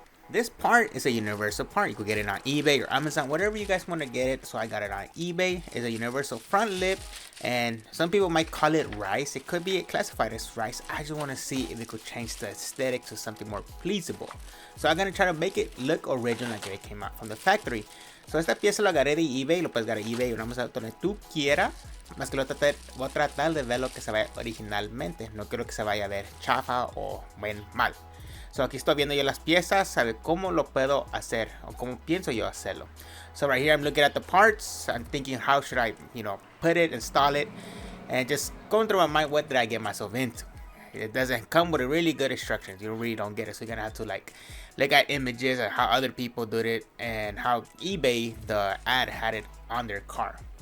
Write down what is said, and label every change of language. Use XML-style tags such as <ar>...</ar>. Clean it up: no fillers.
<en>This part is a universal part. You could get it on eBay or Amazon, whatever you guys want to get it. So I got it on eBay. It's a universal front lip, and some people might call it rice. It could be classified as rice. I just want to see if it could change the aesthetic to something more pleasable. So I'm going to try to make it look original like it came out from the factory.</en> <es>So esta pieza lo agarré de eBay, lo puedes agarrar de eBay o Amazon donde tú quieras. Más que voy a tratar de ver lo que se vea originalmente. No quiero que se vaya a ver chafa o mal. So aquí estoy viendo yo las piezas, saber cómo lo puedo hacer o cómo pienso yo hacerlo.</es> <en>So right here I'm looking at the parts. I'm thinking how should I, put it, install it, and just going through my mind, what did I get myself into? It doesn't come with a really good instructions. You really don't get it. So you're gonna have to look at images and how other people did it and how eBay, the ad, had it on their car.</en>